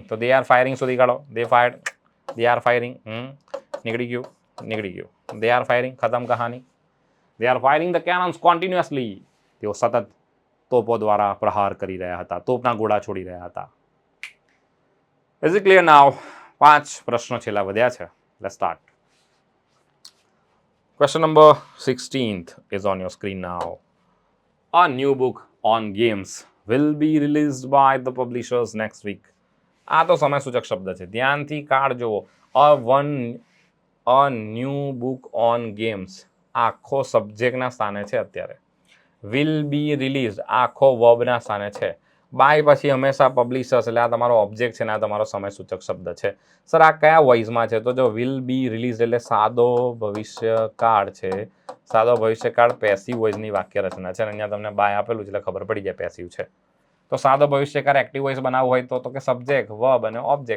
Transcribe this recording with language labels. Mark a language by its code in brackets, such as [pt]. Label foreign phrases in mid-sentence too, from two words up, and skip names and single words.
[en] તો they are firing [gu] સુધી કાઢો. [en] they are firing. [gu] નીકળી ગયું. [en] they are firing, [gu] ખતમ કહાની. [en] they are firing the cannons continuously. [gu] તેઓ સતત તોપો દ્વારા પ્રહાર કરી રહ્યા હતા, તોપના ગોળા છોડી રહ્યા હતા. [en] is it clear now? [gu] 5 પ્રશ્નો છેલ્લા વધ્યા છે. [en] let's start. Question number 16th is on your screen now. A new book on games will be released by the publishers next week. [gu] આ તો સમય સૂચક શબ્દ છે, ધ્યાનથી કાર્ડ જુઓ. [en] a new book on games [gu] આખો સબ્જેક્ટના સ્થાને છે અત્યારે. [en] will be released [gu] આખો વર્બના સ્થાને છે. બાય પછી હંમેશા પબ્લિશર્સ, એટલે આ તમારો ઓબ્જેક્ટ છે ને આ તમારો સમય સૂચક શબ્દ છે. સર આ કયા વોઇસમાં છે? તો જો [en] will be release [gu] એટલે સાદો ભવિષ્યકાળ છે. સાદો ભવિષ્યકાળ પેસિવ વોઇસની વાક્ય રચના છે. અહીંયા તમને બાય આપેલું છે એટલે ખબર પડી જાય પેસિવ છે. તો સાદો ભવિષ્યકાળ [en] active voice [gu] બનાવવું હોય તો કે સબ્જેક્ટ, વર્બ અને ઓબ્જેક્ટ.